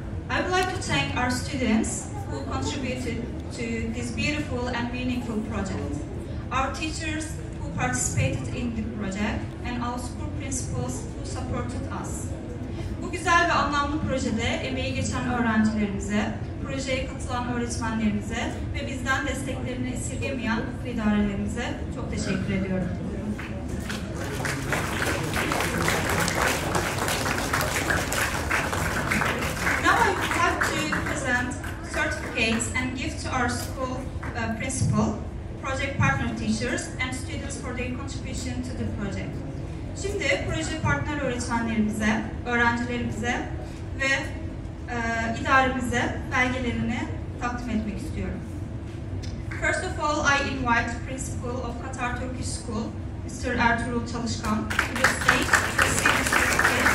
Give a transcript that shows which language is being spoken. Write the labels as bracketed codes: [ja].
[en] I would like to thank our students who contributed to this beautiful and meaningful project, our teachers who participated in the project, and our school principals who supported us. [tr] Bu güzel ve anlamlı projede emeği geçen öğrencilerimize, projeye katılan öğretmenlerimize ve bizden desteklerini esirgemeyen okul idarelerimize çok teşekkür ediyorum. [en] Now I would like to present certificates and give to our school principal, project partner teachers and students for their contribution to the project. [tr] Şimdi proje partner öğretmenlerimize, öğrencilerimize ve idaremize belgelerini takdim etmek istiyorum. [en] First of all, I invite Principal of Katar Turkish School, Mr. Ertuğrul Çalışkan, to the stage to receive the certificate.